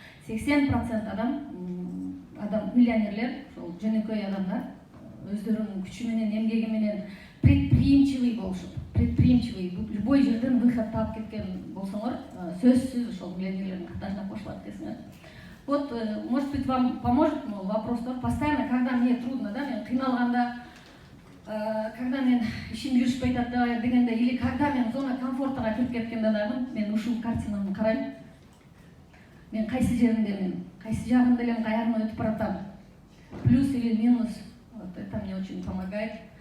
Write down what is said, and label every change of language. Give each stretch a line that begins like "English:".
Kyrgyz: 80% адам миллионерлер, ошол жөнөкөй адамдар, өздөрүнүн күчү менен, эмгеги менен предприимчивый болушуп, предприимчивый, любой жерден выход таап кеткен болсоңор, сөзсүз ошол миллионерлердин катарына кошулат экенсиңер.
Russian: Вот, может быть, вам поможет вопрос, постоянно, когда мне трудно, да,
Kyrgyz: мен кыйналганда, когда мен ишим жүрүшпөй атат дегенде, или когда мен зона комфортага кирип кеткенде дагы, мен ушул картинаны карайм. Мен кайсы жериндемин, кайсы жагында элем, каягына өтүп баратам.
Russian: Плюс или минус, вот это мне очень помогает.